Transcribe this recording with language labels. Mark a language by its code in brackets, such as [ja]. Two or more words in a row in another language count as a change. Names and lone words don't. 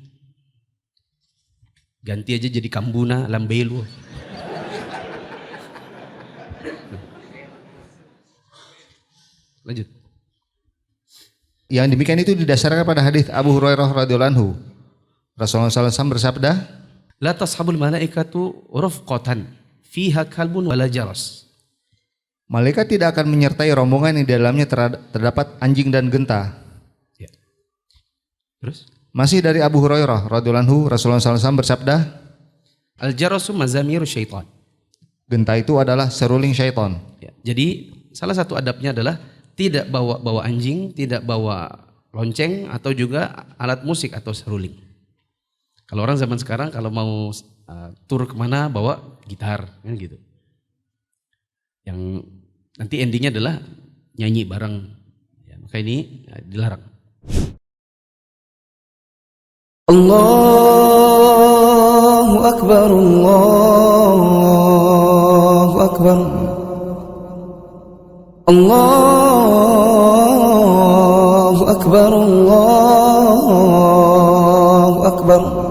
[id] Ganti aja jadi Kambuna Lambelu. Lanjut. Yang demikian itu didasarkan pada hadis Abu Hurairah [ar] رضي الله عنه. [id] Rasulullah SAW bersabda, [ar] لا تصحب الملائكة رفقة فيها كلب ولا جرس. [id] malaikat tidak akan menyertai rombongan yang di dalamnya terdapat anjing dan genta. Ya. Terus? Masih dari Abu Hurairah [ar] رضي الله عنه, [id] Rasulullah SAW bersabda, [ar] الجرس مزامير الشيطان. [id] genta itu adalah seruling syaitan. Ya. Jadi salah satu adabnya adalah tidak bawa anjing, tidak bawa lonceng atau juga alat musik atau seruling. Kalau orang zaman sekarang kalau mau tur kemana bawa gitar kan gitu. Yang nanti endingnya adalah nyanyi bareng. Ya, maka ini dilarang. [ar] الله أكبر، الله أكبر، الله أكبر، الله أكبر.